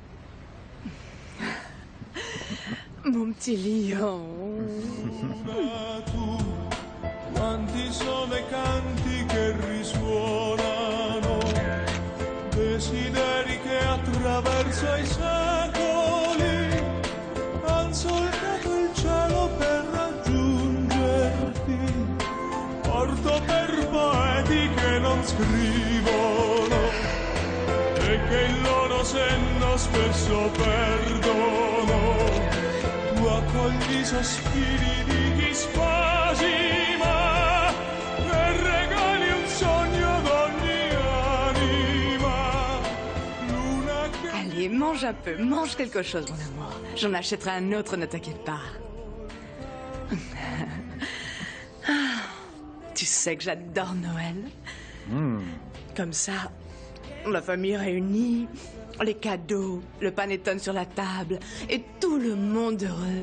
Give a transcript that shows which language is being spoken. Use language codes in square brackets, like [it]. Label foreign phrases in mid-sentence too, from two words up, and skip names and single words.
[fr] Mon petit lion. [it] Quanti sono i canti che risuonano, desideri che attraverso i secoli han solcato il cielo per raggiungerti, porto per poeti che non scrivono e che il loro senno spesso perdono. Tu accogli i sospiri di chi spasima e regali un sogno d'ogni anima. Luna che... [fr] Allez, mange un peu, mange quelque chose, mon amour. J'en achèterai un autre, ne t'inquiète pas. Ah, tu sais que j'adore Noël. Comme ça, la famille réunie, les cadeaux, le panettone sur la table et tout le monde heureux.